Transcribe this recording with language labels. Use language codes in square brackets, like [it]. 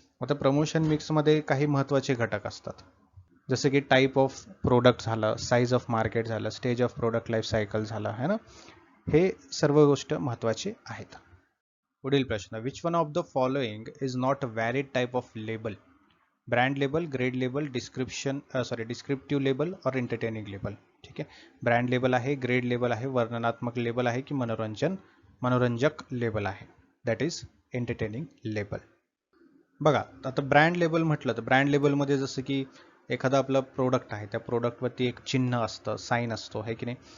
[mr] आता प्रमोशन मिक्समध्ये काही महत्त्वाचे घटक असतात, जसं की टाईप ऑफ प्रोडक्ट झालं, साईज ऑफ मार्केट झालं, stage of product life cycle झालं है ना, हे सर्व गोष्ट महत्त्वाचे आहेत. पुढील प्रश्न, [en] Which one of the following is not valid type of label? Brand label, grade label, descriptive label और entertaining label. [mr] ठीक आहे, ब्रँड लेबल आहे, ग्रेड लेबल आहे, वर्णनात्मक लेबल आहे की मनोरंजक लेबल आहे? [en] That is entertaining label. [mr] बघा, आता ब्रँड लेबल म्हटलं तर ब्रँड लेबलमध्ये जसं की एखादा आपलं प्रोडक्ट आहे, त्या प्रोडक्टवरती एक चिन्ह असतं, साईन असतो है की नाही.